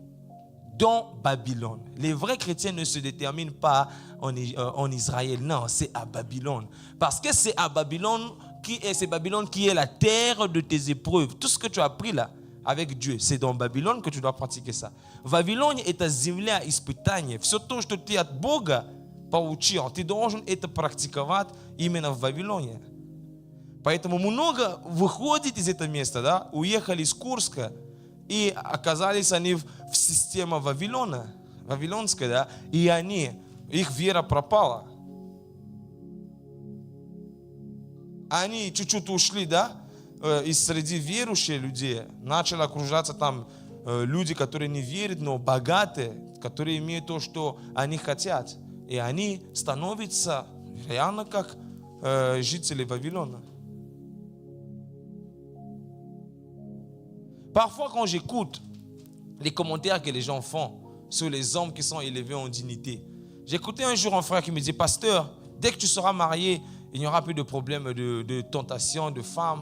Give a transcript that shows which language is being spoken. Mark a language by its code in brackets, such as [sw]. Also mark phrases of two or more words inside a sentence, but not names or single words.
[fr] Dans Babylone. Les vrais chrétiens ne se déterminent pas en Israël. Non, c'est à Babylone. Parce que c'est à Babylone qui est la terre de tes épreuves. Tout ce que tu as appris là avec Dieu, c'est dans Babylone que tu dois pratiquer ça. Babylone est [ru] земля испытания. Все то, что ты от Бога получил, ты должен это практиковать именно в Вавилоне. Поэтому много выходит из этого места, да, уехали из Курска и оказались они в системе Вавилона, вавилонской, да, и их вера пропала. Они чуть-чуть ушли, да, из среди верующих людей, начали окружаться там люди, которые не верят, но богатые, которые имеют то, что они хотят. И они становятся реально как жители Вавилона. [fr] Parfois, quand j'écoute les commentaires que les gens font sur les hommes qui sont élevés en dignité, j'écoutais un jour un frère qui me disait, pasteur, dès que tu seras marié, il n'y aura plus de problème de tentation, de femmes.